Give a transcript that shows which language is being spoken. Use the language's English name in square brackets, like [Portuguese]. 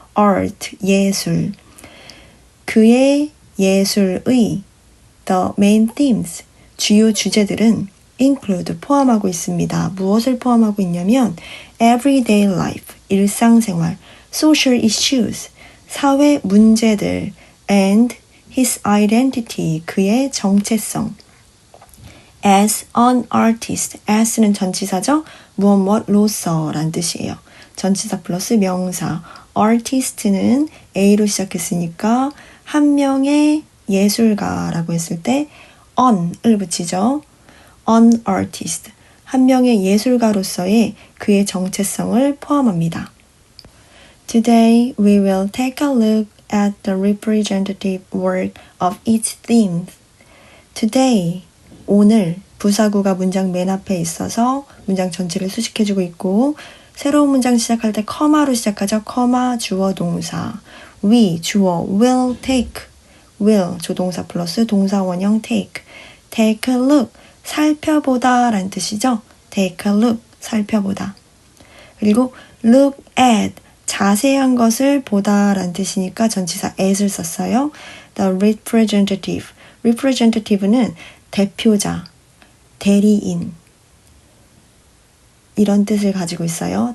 [Korean] art 예술, 그의 예술의 the main themes, 주요 주제들은 include 포함하고 있습니다. 무엇을 포함하고 있냐면 [English] everyday life, [Korean] 일상생활, [English] social issues, [Korean] 사회 문제들, [English] and his identity, [Korean] 그의 정체성. [English] As an artist, [Korean] as는 전치사죠. 무엇로서 란 뜻이에요. 전치사 플러스 명사. artist는 A로 시작했으니까 한 명의 예술가라고 했을 때 on을 붙이죠. [English] an artist, [Korean] 한 명의 예술가로서의 그의 정체성을 포함합니다. [English] Today we will take a look at the representative work of each theme. [Korean] Today, 오늘 부사구가 문장 맨 앞에 있어서 문장 전체를 수식해주고 있고 새로운 문장 시작할 때 커마로 시작하죠. 커마, 주어, 동사. we, 주어, [English] will take, [Korean] will, 조동사 플러스 동사 원형 take. [English] take a look, [Korean] 살펴보다 라는 뜻이죠. [English] take a look, [Korean] 살펴보다. 그리고 [English] look at, [Korean] 자세한 것을 보다 라는 뜻이니까 전치사 at을 썼어요. [English] The representative, [Korean] representative는 대표자, 대리인 이런 뜻을 가지고 있어요.